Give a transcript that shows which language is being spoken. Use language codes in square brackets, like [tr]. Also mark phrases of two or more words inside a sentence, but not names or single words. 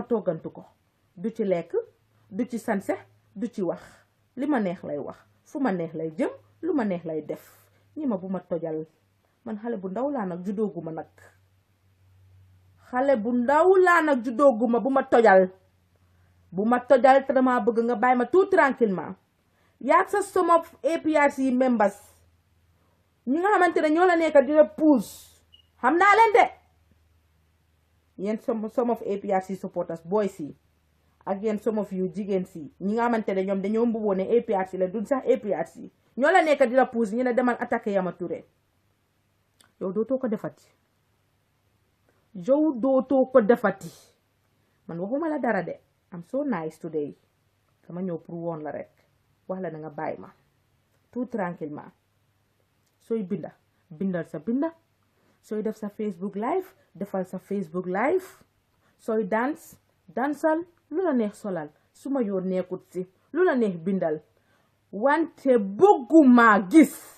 [wo] toggantu ko du ci lekk du ci sanse du ci wax li ma neex lay wax fu ma neex lay jëm lu ma neex lay def ñi ma bu ma tojal man xale bu ndaw laa nag juddooguma nag xale bu ndaw laa nag juddooguma bu ma tojal te dama bëgg nga bàyyi ma [fr] tout tranquillement [wo] yaag sa [en] some of APRC members [wo] ñi nga xamante ne ñoo la nekk di la puus xam naa leen de yéen [en] some of APRC supporters boys [wo] yi ak yéen [en] some of you [wo] jigéen si ñi nga xamante ne ñoom dañoo mbuboo ne APRC la duñ sax APRC ñoo la nekk di la puus ñu ne demal attaqué Yaama Touré yow dootoo ko defati man waxuma la dara de [en] I'm so nice today [wo] dama ñëw pour woon la rek wax la na nga bàyyi ma [fr] tout tranquillement [wo] sooy bindal sa binda sooy def sa Facebook live defal sa Facebook live sooy dansal lu la neex solal su ma yoon nekkut si lu la neex bindal wante bëgguma gis